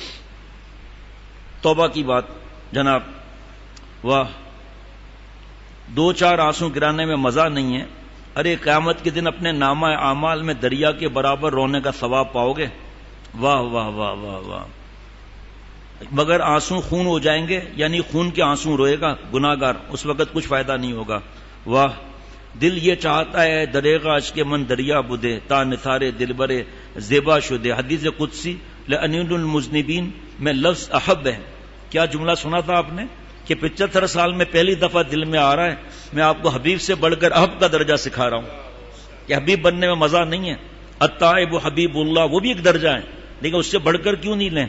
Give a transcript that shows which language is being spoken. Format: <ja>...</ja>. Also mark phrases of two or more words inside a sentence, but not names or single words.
<ur>توبہ کی بات جناب، واہ، 2-4 آنسو گرانے میں مزہ نہیں ہے، ارے قیامت کے دن اپنے نامہ اعمال میں دریا کے برابر رونے کا ثواب پاؤ گے۔ واہ واہ واہ واہ واہ۔ مگر آنسو خون ہو جائیں گے، یعنی خون کے آنسو روئے گا گناہگار، اس وقت کچھ فائدہ نہیں ہوگا۔</ur> <fa>واہ،</fa> <ur>دل یہ چاہتا ہے</ur> <fa>دریغا عشق من دریا بدے، تا نثارے دل برے زیبا شدے۔</fa> <ur>حدیث قدسی</ur> <ar>لأنین المذنبین</ar> <ur>میں لفظ احب ہے۔ کیا جملہ سنا تھا آپ نے کہ 75 سال میں پہلی دفعہ دل میں آ رہا ہے میں آپ کو حبیب سے بڑھ کر احب کا درجہ سکھا رہا ہوں کہ حبیب بننے میں مزہ نہیں ہے۔</ur> <ar>التائب حبیب اللہ،</ar> <ur>وہ بھی ایک درجہ ہے، لیکن اس سے بڑھ کر کیوں نہیں لیں؟</ur>